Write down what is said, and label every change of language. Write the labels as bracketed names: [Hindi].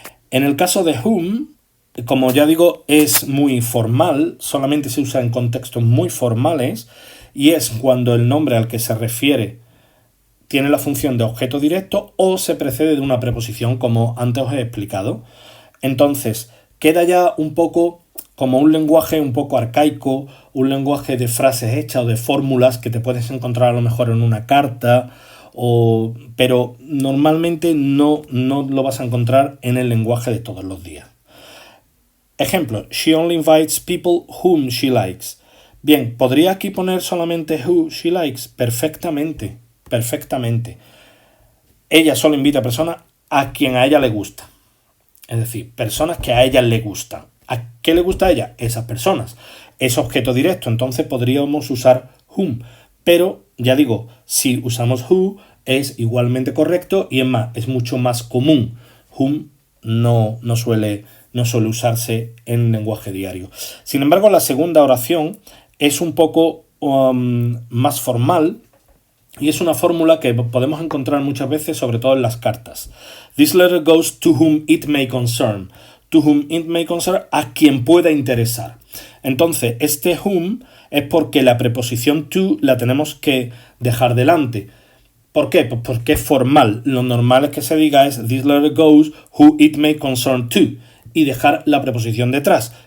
[Spanish] En el caso de whom, como ya digo, es muy formal, solamente se usa en contextos muy formales y es cuando el nombre al que se refiere tiene la función de objeto directo o se precede de una preposición, como antes os he explicado. Entonces, queda ya un poco como un lenguaje un poco arcaico, un lenguaje de frases hechas o de fórmulas que te puedes encontrar a lo mejor en una carta, pero normalmente no lo vas a encontrar en el lenguaje de todos los días. Ejemplo, [English] she only invites people whom she likes. [Spanish] Bien, ¿podría aquí poner solamente [English] who she likes? [Spanish] Perfectamente, perfectamente. Ella solo invita a personas a quien a ella le gusta. Es decir, personas que a ella le gustan. ¿A qué le gusta a ella? Esas personas. Es objeto directo, entonces podríamos usar whom. Pero, ya digo, si usamos who es igualmente correcto y es más, es mucho más común. Whom no suele usarse en lenguaje diario. Sin embargo, la segunda oración es un poco más formal y es una fórmula que podemos encontrar muchas veces, sobre todo en las cartas. [English] This letter goes to whom it may concern. To whom it may concern, [Spanish] a quien pueda interesar. Entonces, este whom es porque la preposición to la tenemos que dejar delante. ¿Por qué? Pues porque es formal. Lo normal es que se diga es [English] this letter goes who it may concern to [Spanish] y dejar la preposición detrás.